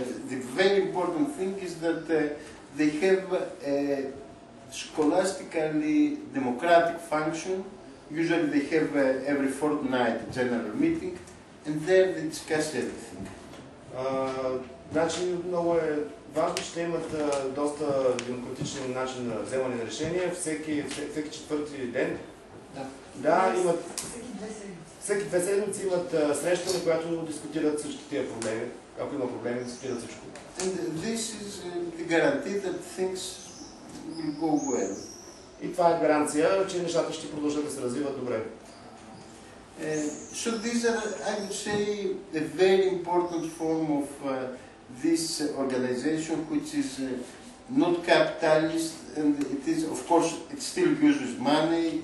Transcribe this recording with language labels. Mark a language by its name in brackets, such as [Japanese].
[English] The very important thing is that they have a scholastically democratic function Usually they have every fortnight a general meeting, and there they discuss everything. [Bulgarian] Значи много е важно, че те имат доста демократичен начин на вземане на решения. Всеки четвърти ден. Да, имат. Всеки 2 седмици имат среща, на която дискутират всички тия проблеми. Ако има проблеми, дискутират всичко. [English] And this is the guarantee that things will go well. [Bulgarian] И това е гаранция, че нещата ще продължат да се развиват добре. [English] So these are, I would say, a very important form of this organization, which is not capitalist, and it is, of course, it still uses money.